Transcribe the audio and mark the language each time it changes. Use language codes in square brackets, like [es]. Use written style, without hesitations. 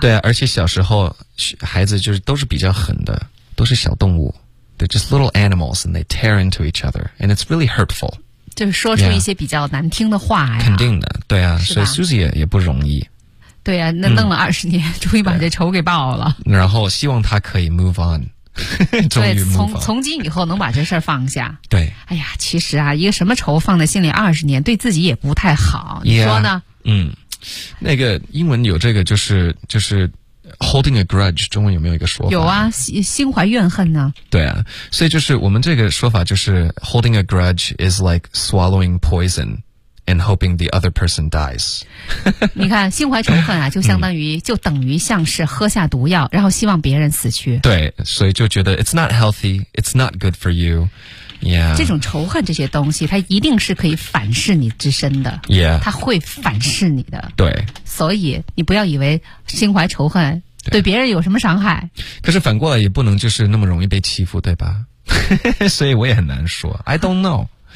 [zh] 对啊，而且小时候孩子就是都是比较狠的，都是小动物。 [en] They're just little animals and they tear into each other and it's really hurtful. [zh] 就是说出一些比较难听的话呀。肯定的，对啊，所以 Susie 也不容易。对啊，那弄了20年，终于把这仇给报了。然后希望他可以 [en] move on。 [zh] 对，从今以后能把这事儿放下。对，哎呀，其实啊，一个什么仇放在心里20年，对自己也不太好。你说呢？ Yeah, 那个英文有这个就是 holding a grudge， 中文有没有一个说法？有啊，心怀怨恨呢。对啊，所以就是我们这个说法就是 [en] holding a grudge is like swallowing poison and hoping the other person dies。 [zh] 你看，心怀仇恨啊，就等于像是喝下毒药，然后希望别人死去。对，所以就觉得 [en] it's not healthy, it's not good for you. Yeah. [zh] 这种仇恨这些东西，它一定是可以反噬你之身的。 [en] Yeah. [zh] 它会反噬你的。对。所以你不要以为心怀仇恨对别人有什么伤害。可是反过来也不能就是那么容易被欺负，对吧？所以我也很难说。 [en] I don't know.